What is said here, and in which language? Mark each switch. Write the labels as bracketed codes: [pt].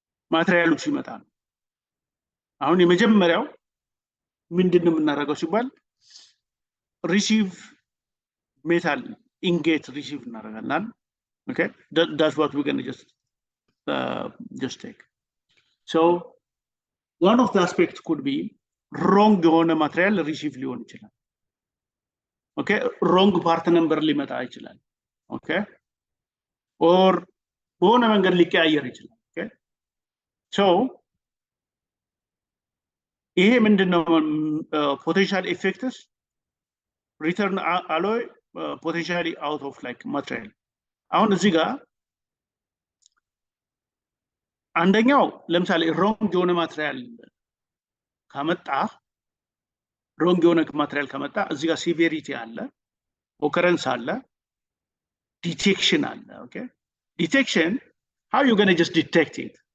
[am] ማቴሪያሉ ሲመጣ ነው። አሁን የመጀመሪያው ምንድነው የምናደርገው ሲባል ሪሲቭ ሜታል ኢንጌት ሪሲቭ እናደርጋለን። [en] Okay, that's what we're going to just take. So one of the aspects could be wrong [am] የሆነ ማቴሪያል ሪሲቭ ሊሆን ይችላል። [en] Okay, wrong part number ሊመጣ ይችላል። Okay, or [am] በሆነ መንገድ ሊቀያየር ይችላል። [en] Okay, so [am] ይሄ ምንድነው [en] potential effects return alloy potentially out of like material. [am] አሁን እዚህ ጋር አንደኛው ለምሳሌ wrong የሆነ ማቴሪያል ካመጣ wrong የሆነ ማቴሪያል ካመጣ እዚህ ጋር severity አለ፣ occurrence አለ፣ detection አለ። [en] Okay, detection, how you going to just detect it?